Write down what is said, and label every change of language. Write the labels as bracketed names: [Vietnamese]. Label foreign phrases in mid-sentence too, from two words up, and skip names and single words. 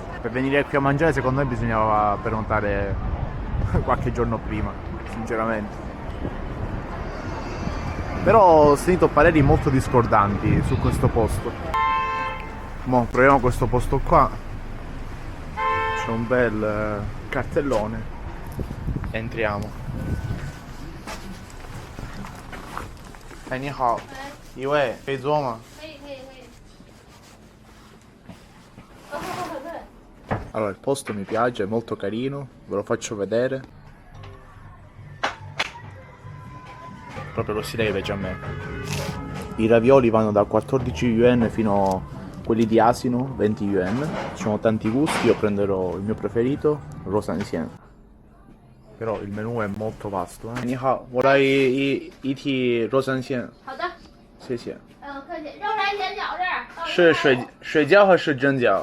[Italian] Per venire qui a mangiare secondo me bisognava prenotare qualche giorno prima, sinceramente. Però ho sentito pareri molto discordanti su questo posto. Mo proviamo questo posto qua. C'è un bel cartellone. Entriamo. [Chinese] 哎，你好，一位可以坐吗？ [Italian] Allora, il posto mi piace, è molto carino, ve lo faccio vedere. Proprio lo stile che piace a me. I ravioli vanno da 14 yuan fino a quelli di asino, 20 yuan. Ci sono tanti gusti, io prenderò il mio preferito, Rosanxian. Però il menù è molto vasto. [Chinese] 你好，我来一屉肉三鲜。好的，谢谢。客气。肉三鲜饺子。是水饺还是蒸饺？